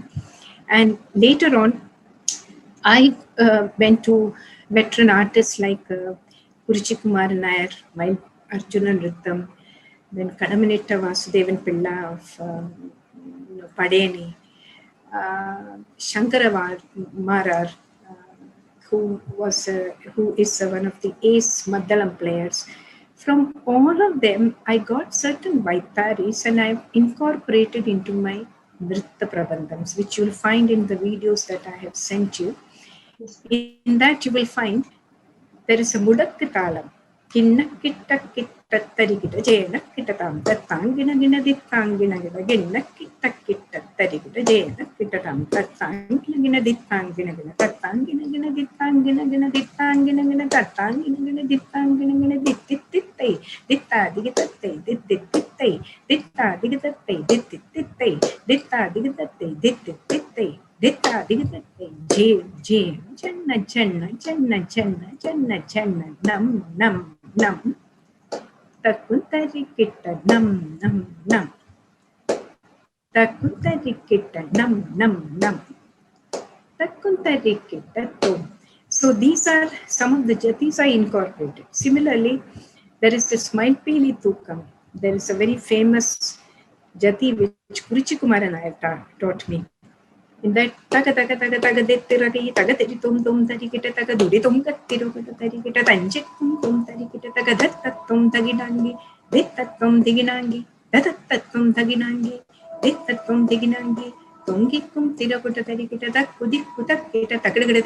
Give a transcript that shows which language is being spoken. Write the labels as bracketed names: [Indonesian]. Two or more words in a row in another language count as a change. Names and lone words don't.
[English] And later on, I went to veteran artists like Kurichikumar Nair, while Arjuna Nrittam, then Kadamanetta Vasudevan Pilla of Padeni, Shankara Marar, who is one of the ace Maddalam players. From all of them, I got certain Vaitaris and I've incorporated into my Nritta Prabandhams, which you'll find in the videos that I have sent you. In that you will find there is a Mudakka Talam. Kinna kitta kitta tarigita jena kitta tam tattangina gina dittangina gina ginna kitta kitta tarigita jena kitta tam tattangina gina dittangina gina tattangina gina dittangina gina dittangina gina tattangina gina dittangina gina dittittai ditta digitatte dittittai ditta digitatte dittittai ditta digitatte dittittai ditta digitatte je channa channa channa channa channa channa nam nam nam takuntari kitta nam nam nam takuntari kitta nam nam nam takuntari kitta tom. So these are some of the jatis I incorporated. Similarly, there is this Maipili Tukam. There is a very famous jati which Kurichikumaran I have taught me. In that taga taga taga taga dettiragi taga teri tum tum tari kita taga duri tum kattiru kita tari kita tanjik tum tari kita taga dattattum taginangi dittattum diginangi dattattum taginangi dittattum diginangi tongikkum tirakuta tari kita takudikku takkita takadagadita.